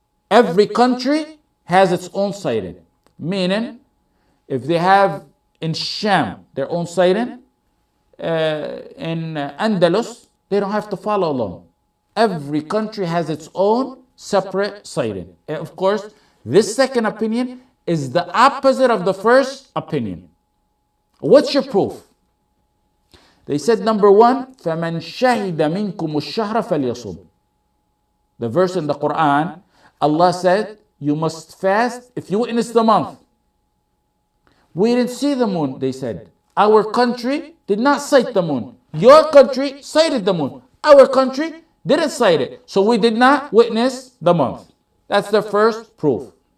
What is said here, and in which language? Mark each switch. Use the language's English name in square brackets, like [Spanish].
[English] Every country has its own sighting. Meaning, if they have in Sham their own sighting, in Andalus, they don't have to follow along. Every country has its own separate sighting. And of course, this second opinion is the opposite of the first opinion. What's your proof? They said, number one, [Arabic] فَمَنْ شَهِدَ مِنْكُمُ الشَّهْرَ فَلْيَصُمْ. [English] The verse in the Quran, Allah said, you must fast if you witness the month. We didn't see the moon, they said. Our country did not sight the moon. Your country sighted the moon. Our country didn't sight it. So we did not witness the month. That's the first proof.